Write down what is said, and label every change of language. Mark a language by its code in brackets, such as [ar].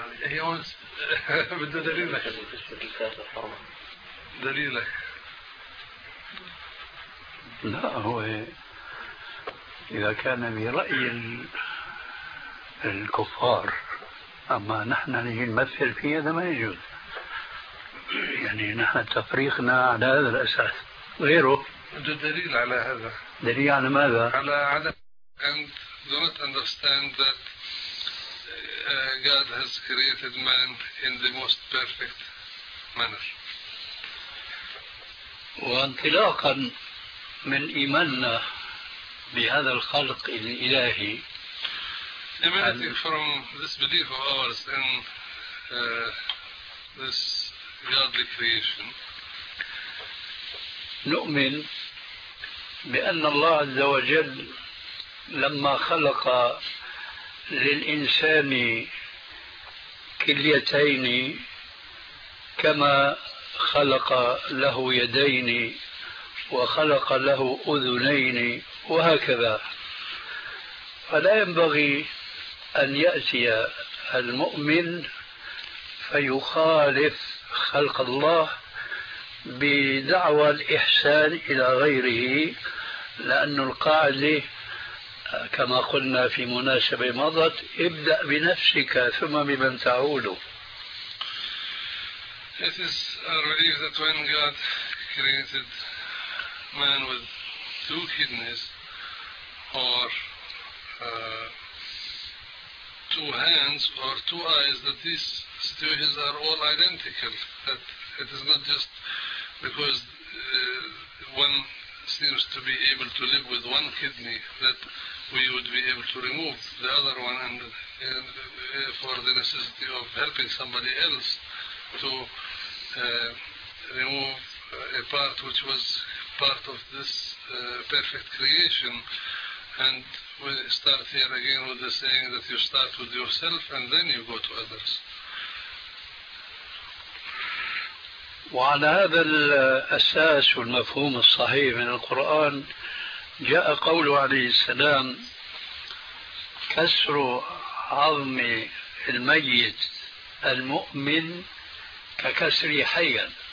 [en] He wants [ar] بده دليلك. دليلك. لا هو إذا كان برأي الكفار أما نحن نجي نمثل فيه هذا ما يجوز. يعني نحن تفريقنا على هذا الأساس غيره. ده دليل على هذا. دليل على ماذا؟ على عدم [en] and do not understand that God has created man in the most perfect manner. [ar] وانطلاقا من إيماننا بهذا الخلق الإلهي. [en] Emanating from this belief of ours in this Godly creation. [ar] نؤمن بأن الله عز وجل لما خلق للإنسان كليتين كما خلق له يدين وخلق له أذنين وهكذا، فلا ينبغي أن يأتي المؤمن فيخالف خلق الله بدعوى الإحسان إلى غيره لأن القاعدة كما قلنا في مناسبة مضت، ابدأ بنفسك ثم بمن تعوله. [en] It is a relief that when God created man with two kidneys or two hands or two eyes, that these situations are all identical, that it is not just because one seems to be able to live with one kidney that we would be able to remove the other one and for the necessity of helping somebody else to remove a part which was part of this perfect creation. And we start here again with the saying that you start with yourself and then you go to others. [ar] وعلى هذا الأساس والمفهوم الصحيح من القرآن جاء قوله عليه السلام: كسر عظم الميت المؤمن ككسر حيا.